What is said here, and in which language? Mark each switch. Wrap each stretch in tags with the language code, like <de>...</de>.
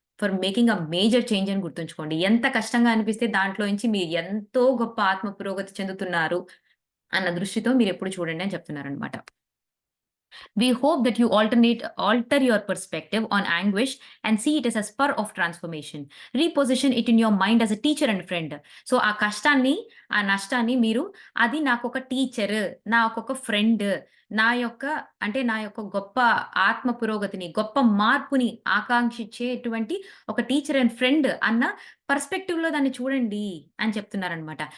<en>for making major change</en> <te>అని గుర్తుంచుకోండి. ఎంత కష్టంగా అనిపిస్తే దాంట్లోంచి మీరు ఎంతో గొప్ప ఆత్మ పురోగతి చెందుతున్నారు అన్న దృష్టితో మీరెప్పుడు చూడండి అని చెప్తున్నారనమాట.</te> <en>We hope that you alter your perspective on anguish and see it as a spur of transformation. Reposition it in your mind as a teacher and friend.</en> <te>So, ఆ కష్టాన్ని, ఆ నష్టాన్ని మీరు అది నాకొక టీచర్, నాకొక ఫ్రెండ్, నా యొక్క గొప్ప ఆత్మ పురోగతిని, గొప్ప మార్పుని ఆకాంక్షించేటువంటి ఒక టీచర్ అండ్ ఫ్రెండ్ అన్న పర్స్పెక్టివ్‌లో దాన్ని చూడండి అని చెప్తున్నారనమాట.</te>